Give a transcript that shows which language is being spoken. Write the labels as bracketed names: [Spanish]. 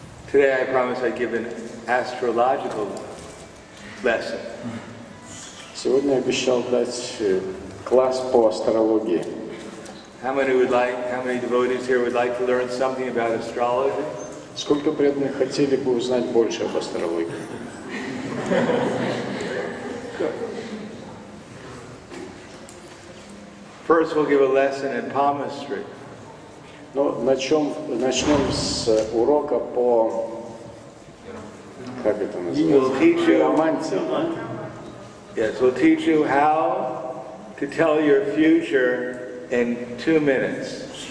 [English] Today I promise I'd give an astrological lesson. [Russian] Сегодня обещал дать класс по астрологии. [English] How many devotees here would like to learn something about astrology? [Russian] Сколько преданных хотели бы узнать больше об астрологии? [English] First we'll give a lesson in palmistry. [Russian] Ну, начнем с урока по, как это называется, пиромантии. [English] Yes, we'll teach you how to tell your future in 2 minutes.